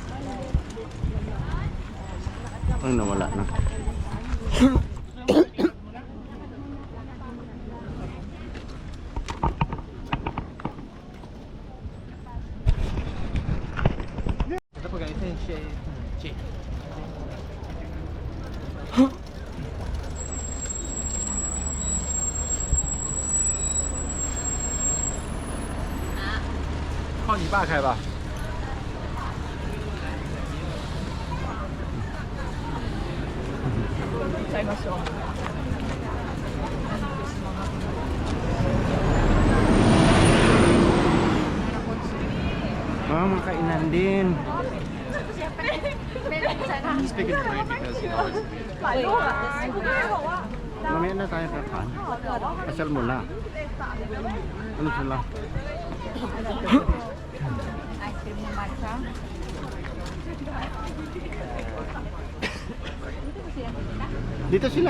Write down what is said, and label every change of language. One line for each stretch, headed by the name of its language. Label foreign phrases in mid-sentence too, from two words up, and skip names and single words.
Filipino: Ay, nawala na. Ito po guys, yun siya.
Chinese: 靠你爸开吧。
Filipino: Ah, mga kainan din.
English: Speaking of food because you know.
Filipino: Mamaya na tayo kakain. Pasal muna. Ano sila? Ice cream na matcha. Dito sila.